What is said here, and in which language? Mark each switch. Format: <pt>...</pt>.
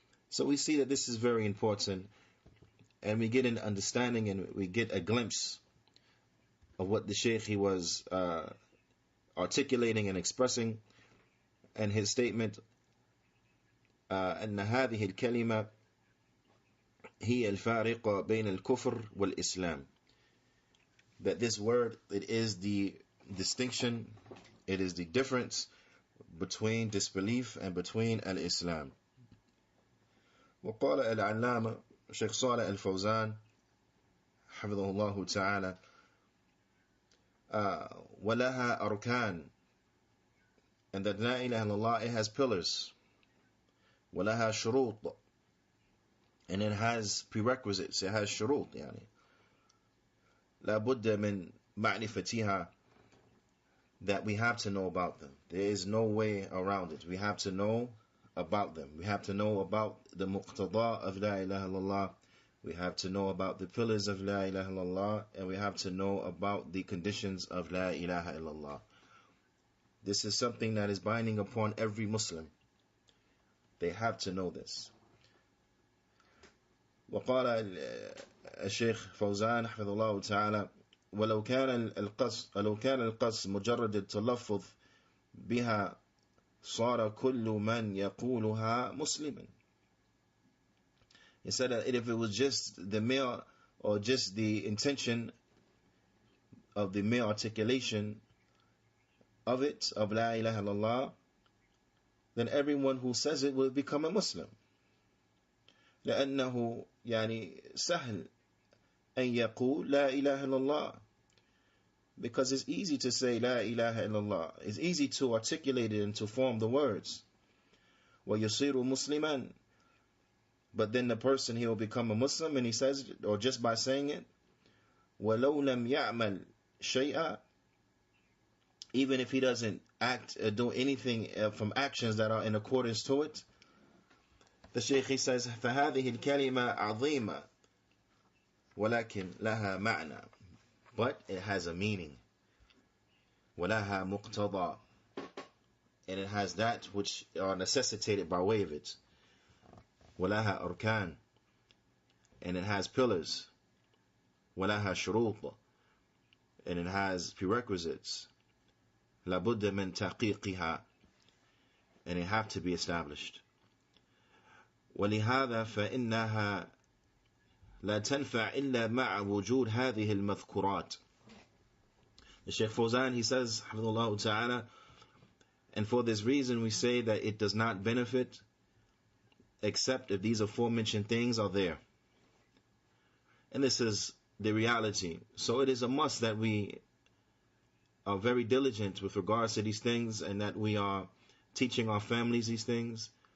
<en>So we see that this is very important, and we get an understanding and we get a glimpse of what the Shaykh he was articulating and expressing in his statement,</en> <ar>أن هذه الكلمة هي الفارقة بين الكفر والإسلام,</ar> <en>that this word, it is the distinction, it is the difference between disbelief and between al-Islam.</en> <ar>وقال العلامة شيخ صالح الفوزان حفظه الله تعالى ولها أركان,</ar> <en>and that La ilaha illallah, it has pillars.</en> <ar>ولها شروط,</ar> <en>and it has prerequisites, it has شروط,</en> <ar>يعني لا بد من معرفتها,</ar> <en>that we have to know about them. There is no way around it. We have to know about them. We have to know about the muqtada of La ilaha illallah. We have to know about the pillars of La ilaha illallah, and we have to know about the conditions of La ilaha illallah. This is something that is binding upon every Muslim. They have to know this.</en> <ar>وقال الشيخ فوزان حفظه الله تعالى ولو كان القصد مجرد التلفظ بها صار كل من يقولها مسلما.</ar> <en>He said that if it was just the mere, or just the intention of the mere articulation of it, of La ilaha illallah, then everyone who says it will become a Muslim.</en> <ar>لأنه يعني سهل أن يقول لا إله إلا الله,</ar> <en>because it's easy to say La ilaha illallah. It's easy to articulate it and to form the words.</en> <ar>وَيُصِيرُ مُسْلِمًا,</ar> <en>but then the person, he will become a Muslim, and he says it, or just by saying it.</en> <ar>وَلَوْ لَمْ يَعْمَلْ شَيْئًا,</ar> <en>even if he doesn't act or do anything from actions that are in accordance to it. The Shaykh, he says,</en> <ar>فَهَذِهِ الْكَلِمَةِ عَظِيمَةً وَلَكِنْ لَهَا مَعْنَى,</ar> <en>but it has a meaning.</en> <ar>وَلَهَا مُقْتَضَى,</ar> <en>and it has that which are necessitated by way of it.</en> <ar>وَلَهَا أَرْكَانٌ,</ar> <en>and it has pillars.</en> <ar>وَلَهَا شُرُوطٌ,</ar> <en>and it has prerequisites.</en> <ar>لَا بُدَّ مِنْ تَحْقِيقِهَا,</ar> <en>and it have to be established.</en> <ar>ولهذا فإنها لا تنفع إلا مع وجود هذه المذكورات.</ar> <en>The Shaykh Fawzan, he says, Hafidhullah Ta'ala, and for this reason we say that it does not benefit except if these aforementioned things are there. And this is the reality. So it is a must that we are very diligent with regards to these things, and that we are teaching our families these things.</en>